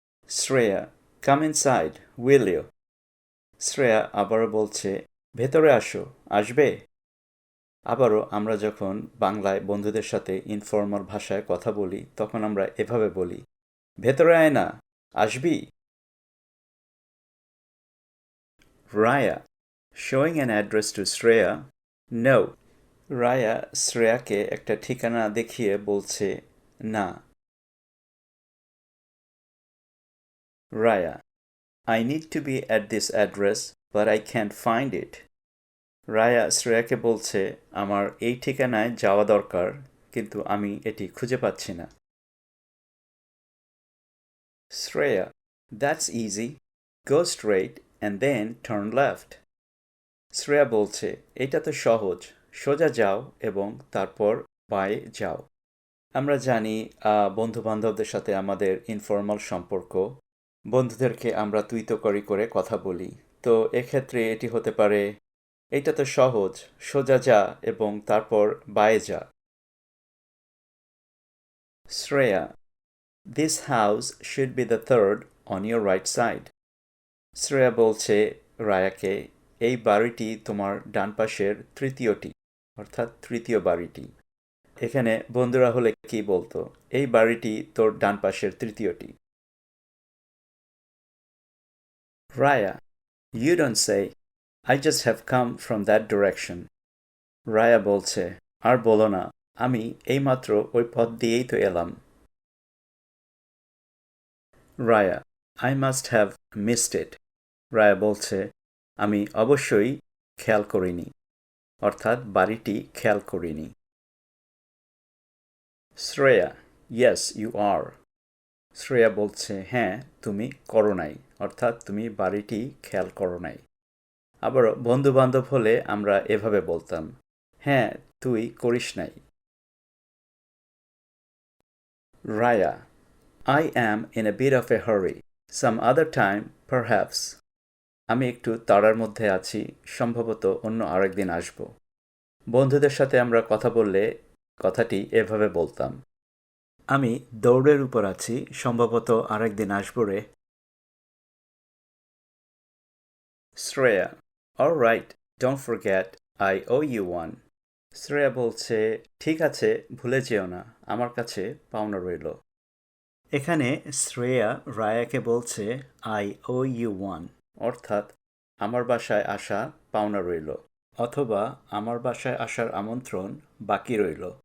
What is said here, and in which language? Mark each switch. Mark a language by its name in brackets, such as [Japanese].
[Bangla] Shreya: [English] Come inside, will you? [Bangla] Shreya আবারও বলছে, ভেতরে আসো, আসবে? আবারও আমরা যখন বাংলায় বন্ধুদের সাথে ইনফর্মাল ভাষায় কথা বলি তখন আমরা এভাবে বলি, ভেতরে আয় না, আসবি? [English] Raya: showing an address to Shreya, no. [Bangla] Raya শ্রেয়াকে একটা ঠিকানা দেখিয়ে বলছে, না। [English] Raya: I need to be at this address, but I can't find it. [Bangla] Raya শ্রেয়াকে বলছে, আমার এই ঠিকানায় যাওয়া দরকার, কিন্তু আমি এটি খুঁজে পাচ্ছি না। [English] Shreya: That's easy. Go straight and then turn left. [Bangla] Shreya বলছে, এটা তো সহজ, সোজা যাও এবং তারপর বাঁয়ে যাও। আমরা জানি বন্ধু বান্ধবদের সাথে আমাদের ইনফর্মাল সম্পর্ক, বন্ধুদেরকে আমরা তুই তকারি করে কথা বলি। তো এক্ষেত্রে এটি হতে পারে, এইটা তো সহজ, সোজা যা এবং তারপর বাঁয়ে যা। [English] Shreya: This house should be the third on your right side. [Bangla] Shreya বলছে রায়াকে, এই বাড়িটি তোমার ডান পাশের তৃতীয়টি, অর্থাৎ তৃতীয় বাড়িটি। এখানে বন্ধুরা হলে কি বলতো, এই বাড়িটি তোর ডান পাশের তৃতীয়টি। [English] Raya: You don't say. I just have come from that direction. [Bangla] Raya বলছে, আর বলো না, আমি এইমাত্র ওই পথ দিয়েই তো এলাম। [English] Raya: I must have missed it. [Bangla] Raya বলছে, আমি অবশ্যই খেয়াল করিনি, অর্থাৎ বাড়িটি খেয়াল করিনি। [English] Shreya: Yes, you are. [Bangla] Shreya বলছে, হ্যাঁ, তুমি করো নাই, অর্থাৎ তুমি বাড়িটি খেয়াল করো নাই। আবারও বন্ধু বান্ধব হলে আমরা এভাবে বলতাম, হ্যাঁ, তুই করিস নাই। [English] Raya: I am in a bit of a hurry. Some other time, perhaps. [Bangla] আমি একটু তাড়ার মধ্যে আছি, সম্ভবত অন্য আরেকদিন আসব। বন্ধুদের সাথে আমরা কথা বললে কথাটি এভাবে বলতাম, আমি দৌড়ের উপর আছি, সম্ভবত আরেকদিন আসব রে। [English] Shreya, all right, don't forget, I owe you one. [Bangla] Shreya বলছে, ঠিক আছে, ভুলে যেও না, আমার কাছে পাওনা রইল। এখানে শ্রেয়া রায়াকে বলছে [English] I owe you one, [Bangla] অর্থাৎ আমার বাসায় আসা পাওনা রইল, অথবা আমার বাসায় আসার আমন্ত্রণ বাকি রইল।